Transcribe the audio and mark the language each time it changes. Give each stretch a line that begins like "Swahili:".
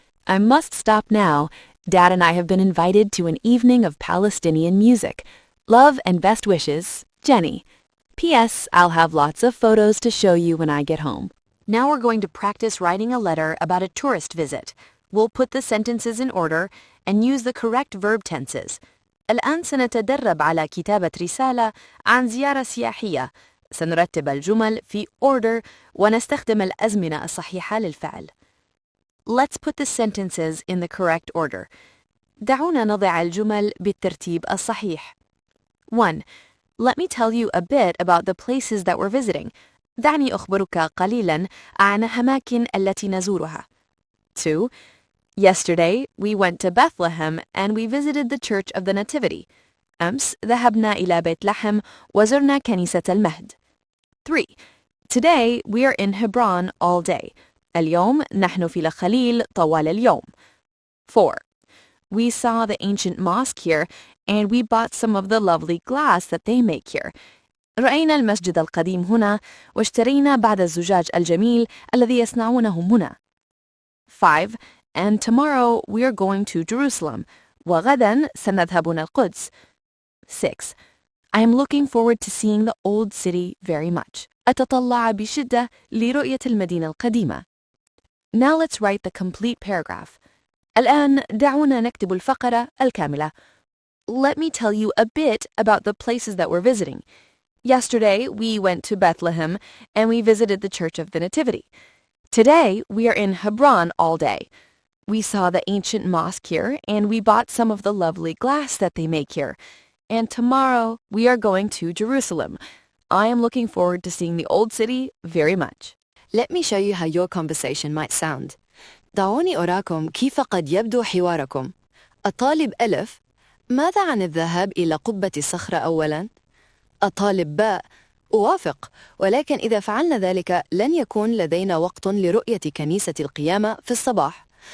English: I must stop now. Dad and I have been invited to an evening of Palestinian music. Love and best wishes, Jenny. P.S. I'll have lots of photos to show you when I get home. Now we're going to practice writing a letter about a tourist visit. We'll put the sentences in order and use the correct verb tenses.
Arabic: الآن سنتدرب على كتابة رسالة عن زيارة سياحية. سنرتب الجمل في order ونستخدم الأزمنة الصحيحة للفعل.
English: Let's put the sentences in the correct order.
Arabic: دعونا نضع الجمل بالترتيب الصحيح.
English: 1. Let me tell you a bit about the places that we're visiting.
Arabic: دعني أخبرك قليلاً عن الأماكن التي نزورها.
English: 2. Yesterday, we went to Bethlehem and we visited the Church of the Nativity.
Arabic: أمس ذهبنا إلى بيت لحم وزرنا كنيسة المهد.
English: 3. Today, we are in Hebron all day.
Arabic: اليوم نحن في الخليل طوال اليوم.
English: 4. We saw the ancient mosque here and we bought some of the lovely glass that they make here.
Arabic: رأينا المسجد القديم هنا واشترينا بعض الزجاج الجميل الذي يصنعونه هنا.
English: 5. And tomorrow we are going to Jerusalem.
Arabic: وغدا سنذهب إلى القدس. 6.
English: I am looking forward to seeing the old city very much.
Arabic: أتطلع بشدة لرؤية المدينة القديمة.
English: Now let's write the complete paragraph.
Arabic: الآن دعونا نكتب الفقرة الكاملة.
English: Let me tell you a bit about the places that we're visiting. Yesterday, we went to Bethlehem and we visited the Church of the Nativity. Today, we are in Hebron all day. We saw the ancient mosque here and we bought some of the lovely glass that they make here. And tomorrow, we are going to Jerusalem. I am looking forward to seeing the old city very much. Let me show you how your conversation might sound.
Arabic: دعوني أراكم كيف قد يبدو حواركم. الطالب ألف: ماذا عن الذهاب إلى قبة الصخرة أولاً؟ الطالب باء: أوافق، ولكن إذا فعلنا ذلك لن يكون لدينا وقت لرؤية كنيسة القيامة في الصباح.